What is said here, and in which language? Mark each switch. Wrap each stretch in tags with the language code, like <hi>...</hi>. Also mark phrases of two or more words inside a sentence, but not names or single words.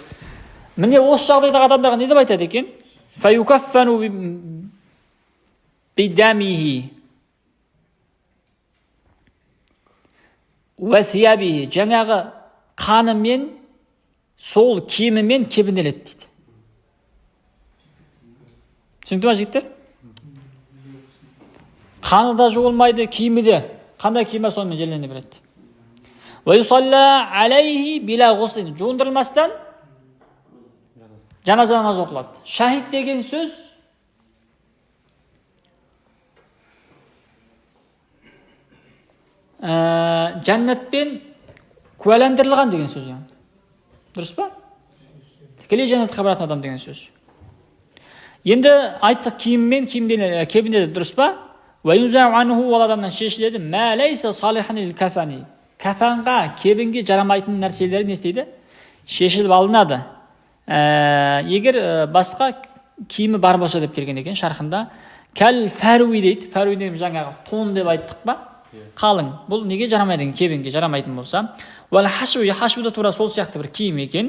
<kk>Міне осы жағдайдағы адамдарға не деп айтады екен?</kk> <ar>فيكفن بدمه وثيابه,</ar> <kk>жаңағы қанымен, сол киімімен кебінеледі дейді. Түсінікті ма жігіттер? Қаны да жуылмайды, киімі де. Қандай киімі сонымен жерлене береді.</kk> <ar>وَيُصَلَّى عَلَيْهِ بِلَا غُسْلٍ,</ar> <kk>жуындырылмастан жаназа намазы оқылады. Шахид деген сөз жәннатпен куәландырылған деген сөз. Дұрыс па? Тікелей жәннатқа баратын адам деген сөз. Енді айттық киіммен кебінеді, дұрыс па?</kk> <ar>وَيُنْزَعُ عَنْهُ,</ar> <kk>ол адамнан шешіледі.</kk> <ar>مَا لَيْسَ صَالِحًا لِلْكَفَنِ,</ar> <kk>кафанға, кебінге жарамайтын нәрселері не істейді? Шешіліп алынады. Егер басқа киімі бар болса деп келген екен шархында.</kk> <ar>كالفرو</ar> <kk>дейді. Фәруи деген жаңағы тон деп айттық па? Қалың. Бұл неге жарамайды? Кебінге жарамайтын болса.</kk> <ar>والحشو,</ar> <kk>хашу да тура сол сияқты бір киім екен.</kk>